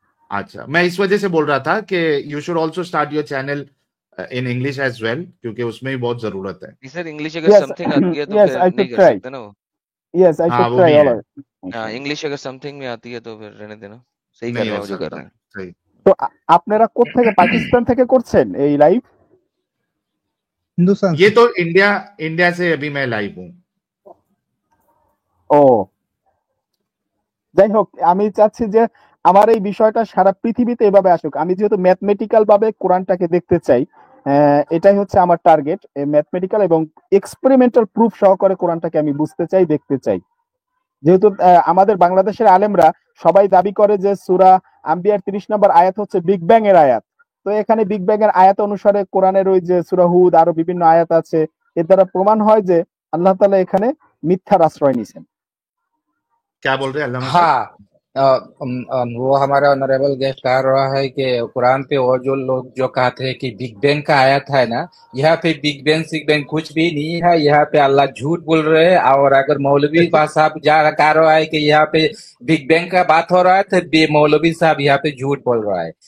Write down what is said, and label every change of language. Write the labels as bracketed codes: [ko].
[hi] अच्छा, मैं इस वजह से बोल रहा था कि [en] you should also start your channel in English as well, [hi] क्योंकि उसमें भी बहुत जरूरत है। सर इंग्लिश अगर समथिंग आती है तो फिर नहीं कर सकते ना वो। [en] Yes, I should try all. [hi] हाँ, इंग्लिश अगर समथिंग में आती है तो फिर रहने देना, सही कर रहे हैं जो कर रहे हैं। सही। [bn] তো আপনারা কোত্থেকে পাকিস্তান থেকে করছেন এই লাইভ? [hi] हिंदुस्तान ये से। तो इंडिया से अभी मैं लाइव हूँ। [bn] ও যাই হোক, আমি চাচ্ছি যে আমার এই বিষয়টা সারা পৃথিবীতে এভাবে আসুক। আমি যেহেতু ম্যাথমেটিক্যাল ভাবে কোরআনটাকে দেখতে চাই, এটাই হচ্ছে আমার টার্গেট। ম্যাথমেটিক্যাল এবং এক্সপেরিমেন্টাল প্রুফ সহকারে কোরআনটাকে আমি বুঝতে চাই, দেখতে চাই। যেহেতু আমাদের বাংলাদেশের আলেমরা সবাই দাবি করে যে সূরা আম্বিয়ার 30 নম্বর আয়াত হচ্ছে বিগ ব্যাং এর আয়াত। তো এখানে বিগ ব্যাং এর আয়াত অনুসারে কোরআনের ওই যে সূরা হুদ আরো বিভিন্ন আয়াত আছে, এর দ্বারা প্রমাণ হয় যে আল্লাহ তাআলা এখানে মিথ্যার আশ্রয় নিছেন। [hi] क्या बोल रहे हैं अल्लामा साहब? हाँ, वो हमारा ऑनरेबल गेस्ट कह रहा है कि कुरान पे वो जो लोग जो कहते हैं कि बिग बैंग का आयत है ना, यहाँ पे बिग बैंग सिग बैंग कुछ भी नहीं है। यहाँ पे अल्लाह झूठ बोल रहे हैं। और अगर मौलवी साहब कह रहा है कि यहाँ पे बिग बैंग का बात हो रहा है, तो मौलवी साहब यहाँ पे झूठ बोल रहा है।